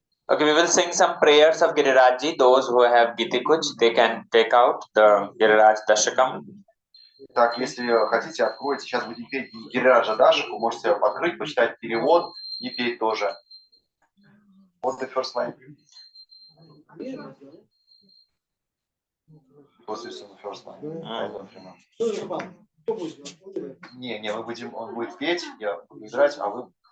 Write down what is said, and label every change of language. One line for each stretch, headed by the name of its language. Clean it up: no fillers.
English: Okay, we will sing some prayers of Giriraji. Those who have Giti Kuch, they can take out the Giriraj Dashakam.
Russian: Так, если хотите, откройте. Сейчас будем петь Гирираджа Дашаку. Можете открыть, почитать перевод и петь тоже. Вот
English: the first line. What's this the first line? I don't remember.
Russian: Не, мы будем, он будет петь, я буду играть, а вы...